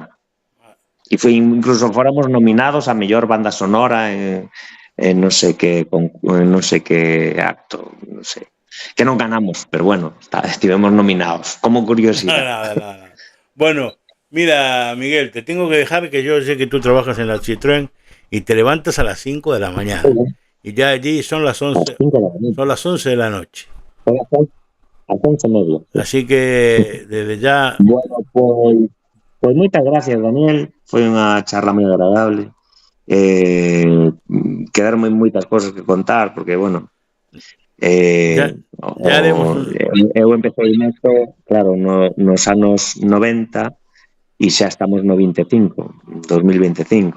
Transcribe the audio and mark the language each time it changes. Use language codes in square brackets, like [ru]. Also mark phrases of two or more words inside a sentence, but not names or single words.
[gl] E foi, incluso fóramos nominados a mellor banda sonora en non sei que acto, non sei. Que non ganamos, pero bueno, estivemos nominados, como curiosidade. Nada. [es] Bueno, mira, Miguel, te tengo que dejar, que yo sé que tú trabajas en la Citroën y te levantas a las 5 de la mañana. Y ya allí son las 11, son las 11 de la noche. A 11:30. Así que desde ya... [gl] Bueno, pues moitas gracias, Daniel. Foi unha charla moi agradable. Quedaron moitas cosas que contar, porque, bueno, [es] Ya haremos [gl] eu empecé nesto, claro, nos anos 90 e xa estamos no 2025.